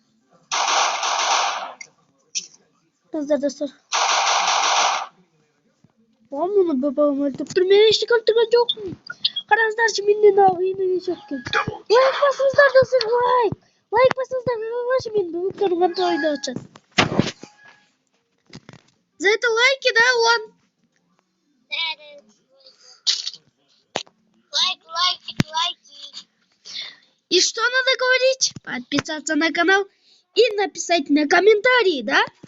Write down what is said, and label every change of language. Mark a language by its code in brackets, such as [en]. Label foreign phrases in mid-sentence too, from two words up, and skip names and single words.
[kk] Достар. Мұны бөбегім өлтіріп тұр, мен ештеңе өлтірген жоқпын. Қараңыздаршы, менен ойнап жатқан. Лайк басыңыздар, достар, лайк. Лайк басыңыздар, қараңыздаршы, мен бөбектерім қандай ойнап жатыр. [ru] За это лайки, да, Лан? Лайки. И что надо говорить? Подписаться на канал и написать на комментарии, да?